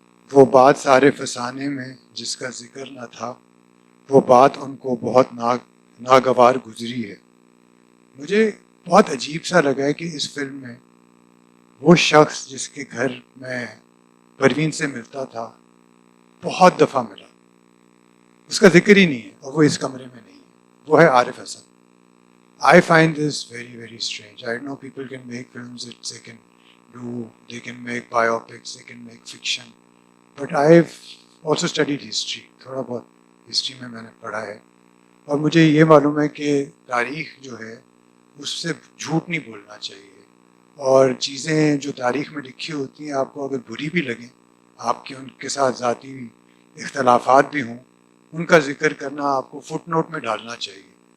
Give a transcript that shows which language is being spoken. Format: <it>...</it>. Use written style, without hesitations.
<ur>وہ بات سارے فسانے میں جس کا ذکر نہ تھا، وہ بات ان کو بہت ناگوار گزری ہے. مجھے بہت عجیب سا لگا ہے کہ اس فلم میں وہ شخص جس کے گھر میں پروین سے ملتا تھا بہت دفعہ ملا، اس کا ذکر ہی نہیں ہے، اور وہ اس کمرے میں نہیں ہے، وہ ہے Arif Hasan.</ur> <en>I find this very, very strange. I know people can make films that they can do, they can make biopics, they can make fiction. But I've also studied history.</en> <ur>تھوڑا بہت ہسٹری میں نے پڑھا ہے، اور مجھے یہ معلوم ہے کہ تاریخ جو ہے اس سے جھوٹ نہیں بولنا چاہیے، اور چیزیں جو تاریخ میں لکھی ہوتی ہیں آپ کو اگر بری بھی لگیں، آپ کے ان کے ساتھ ذاتی اختلافات بھی ہوں، ان کا ذکر کرنا آپ کو فٹ نوٹ میں ڈالنا چاہیے.</ur>